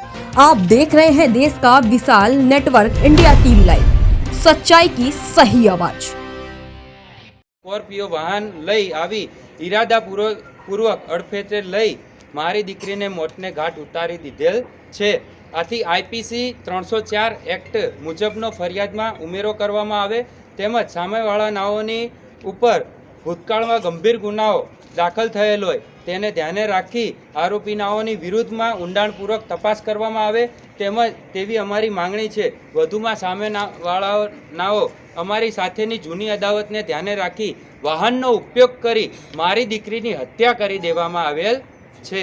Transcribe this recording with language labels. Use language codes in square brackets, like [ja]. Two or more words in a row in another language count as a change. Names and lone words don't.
[hi] आप देख रहे हैं देश का विशाल नेटवर्क इंडिया टीवी लाइव, सच्चाई की सही आवाज। [gu] સ્કોર્પિયો વાહન લઈ આવી ઇરાદાપૂર્વક અડફેટે લઈ મારી દીકરીને મોતને ઘાટ ઉતારી દીધેલ છે। આથી આઈપીસી 304 એક્ટ મુજબનો ફરિયાદમાં ઉમેરો કરવામાં આવે તેમજ સામેવાળાનાઓની ઉપર ભૂતકાળમાં ગંભીર ગુનાઓ દાખલ થયેલ હોય તેને ધ્યાને રાખી આરોપીનાઓની વિરુદ્ધમાં ઊંડાણપૂર્વક તપાસ કરવામાં આવે તેમજ તેવી અમારી માંગણી છે। વધુમાં સામેવાળાનાઓ અમારી સાથેની જૂની અદાવતને ધ્યાને રાખી વાહનનો ઉપયોગ કરી મારી દીકરીની હત્યા કરી દેવામાં આવેલ છે।